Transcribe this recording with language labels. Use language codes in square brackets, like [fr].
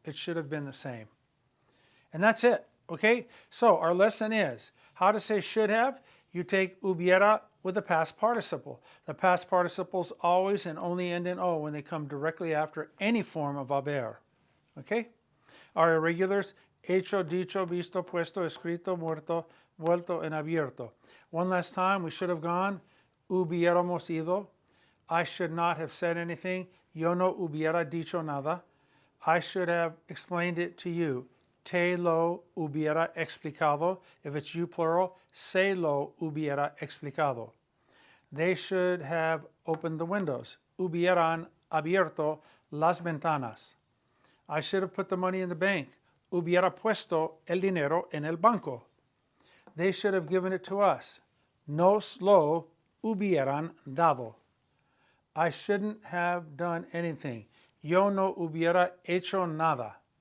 [en] It should have been the same. And that's it, okay? So our lesson is how to say should have. You take hubiera with the past participle. The past participles always and only end in O when they come directly after any form of haber, okay? Our irregulars, hecho, dicho, visto, puesto, escrito, muerto, vuelto, and abierto. One last time, we should have gone, [es] hubiéramos ido. [en] I should not have said anything. [es] Yo no hubiera dicho nada. [en] I should have explained it to you. [es] Te lo hubiera explicado. [en] If it's you plural, [es] se lo hubiera explicado. [en] They should have opened the windows. [es] Hubieran abierto las ventanas. [en] I should have put the money in the bank. [es] Hubiera puesto el dinero en el banco. [en] They should have given it to us. [es] Nos lo hubieran dado. [en] I shouldn't have done anything. [es] Yo no hubiera hecho nada.